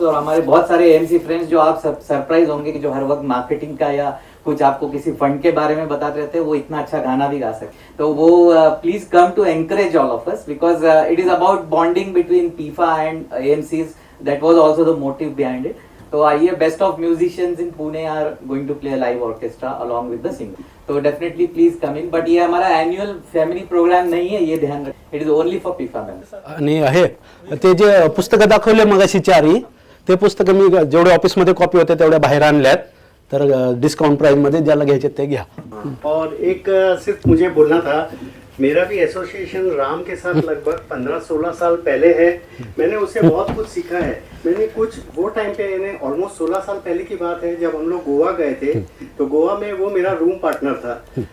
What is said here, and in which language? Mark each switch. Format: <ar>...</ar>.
<hi>और हमारे बहुत सारे एएमसी फ्रेंड्स जो आप सरप्राइज होंगे कि जो हर वक्त मार्केटिंग का या कुछ आपको किसी फंड के बारे में बताते रहते हैं, वो इतना अच्छा गाना भी गा सकते।</hi> <en>तो वो please come to encourage all of us, because it is about bonding between PIFA and AMCs. That was also the motive behind it. तो आइए, best of musicians in Pune are going to play a live orchestra along with the singer. तो definitely please come in.</en> <hi>But ये हमारा annual family programme</hi> <mr>नाही आहे,</mr> <hi>ये ध्यान रख।</hi> <en>It is only for PIFA members.</en> <mr>आणि आहे ते जे पुस्तकं दाखवले मगाशी चारही, ते पुस्तकं मी जेवढे ऑफिसमध्ये कॉपी होते तेवढ्या बाहेर आणल्यात, तर डिस्काउंट प्राइस मध्ये ज्याला घ्यायचे ते घ्या।</mr> <hi>और एक सिर्फ मुझे बोलना था, मेरा भी एसोसिएशन राम के साथ लगभग 15-16 साल पहले है। मैंने उससे बहुत कुछ सीखा है। मैंने कुछ वो टाइम पे ऑलमोस्ट 16 साल पहले की बात है, जब हम लोग गोवा गए थे, तो गोवा में वो मेरा रूम पार्टनर था।</hi>